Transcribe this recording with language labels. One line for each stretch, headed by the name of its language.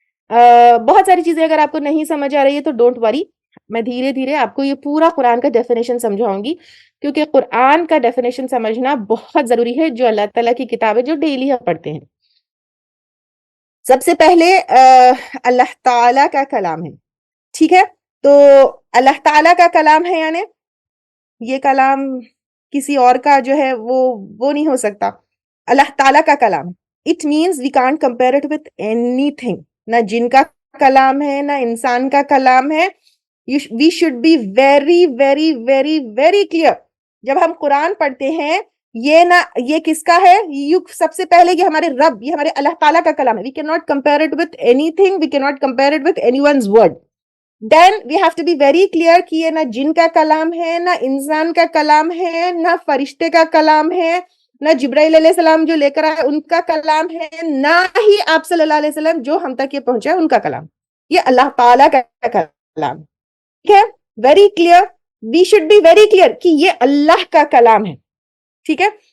Urdu: بہت ساری چیزیں اگر آپ کو نہیں سمجھ آ رہی ہے تو
English: don't worry,
Urdu: میں دھیرے دھیرے آپ کو یہ پورا قرآن کا ڈیفینیشن سمجھاؤں گی, کیونکہ قرآن کا ڈیفینیشن سمجھنا بہت ضروری ہے, جو اللہ تعالیٰ کی کتاب ہے جو ڈیلی ہم پڑھتے ہیں. سب سے پہلے اللہ تعالیٰ کا کلام ہے, ٹھیک ہے. تو اللہ تعالیٰ کا کلام ہے, یعنی یہ کلام کسی اور کا جو ہے وہ نہیں ہو سکتا. اللہ تعالیٰ کا کلام ہے.
English: It means we can't compare it with anything.
Urdu: نہ جن کا کلام ہے نہ انسان کا کلام ہے.
English: We should be very very very very clear.
Urdu: جب ہم قرآن پڑھتے ہیں یہ کس کا ہے, سب سے پہلے یہ ہمارے رب, یہ ہمارے اللہ تعالیٰ کا کلام ہے.
English: We cannot compare it with anything. We cannot compare it with anyone's word. Then we have to be very clear
Urdu: کہ یہ نہ جن کا کلام ہے, نہ انسان کا کلام ہے, نہ فرشتے کا کلام ہے, نہ جبرائیل علیہ السلام جو لے کر آئے ان کا کلام ہے, نہ ہی آپ صلی اللہ علیہ وسلم جو ہم تک یہ پہنچا ان کا کلام. یہ اللہ تعالیٰ کا کلام, ٹھیک ہے.
English: very clear, we should be very clear
Urdu: کہ یہ اللہ کا کلام ہے, ٹھیک ہے.